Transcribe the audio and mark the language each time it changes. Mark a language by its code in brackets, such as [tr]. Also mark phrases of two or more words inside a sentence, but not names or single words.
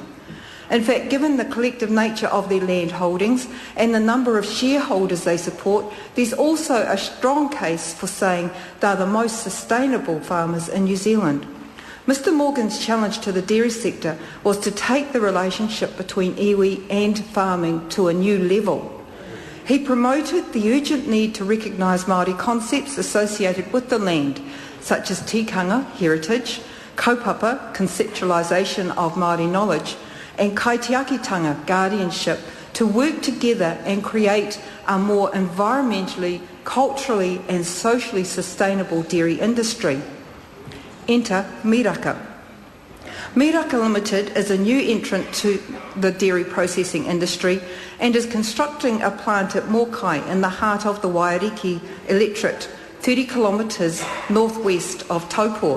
[en] In fact, given the collective nature of their land holdings and the number of shareholders they support, there's also a strong case for saying they're the most sustainable farmers in New Zealand. Mr Morgan's challenge to the dairy sector was to take the relationship between iwi and farming to a new level. He promoted the urgent need to recognise Māori concepts associated with the land, such as tikanga, heritage, kaupapa, conceptualisation of Māori knowledge, and kaitiakitanga, guardianship, to work together and create a more environmentally, culturally and socially sustainable dairy industry. Enter Miraka. Miraka Limited is a new entrant to the dairy processing industry and is constructing a plant at Mokai in the heart of the Waiariki electorate, 30 kilometres northwest of Taupō.